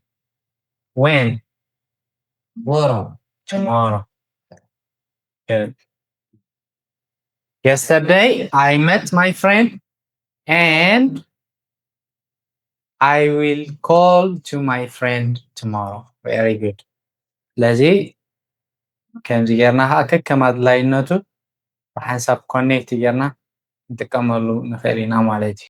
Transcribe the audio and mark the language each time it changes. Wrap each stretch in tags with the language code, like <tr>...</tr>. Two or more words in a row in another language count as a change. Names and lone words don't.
<en>Tomorrow. Good. Yesterday I met my friend and I will call to my friend tomorrow. Very good.</en> <ti>ስለዚህ ከምዚ ጌርና ከዓ ከከም ኣድላይነቱ ብሓንሳብ ኮኔክት ጌርና ንጥቀመሉ ንኽእል ኢና ማለት እዩ</ti>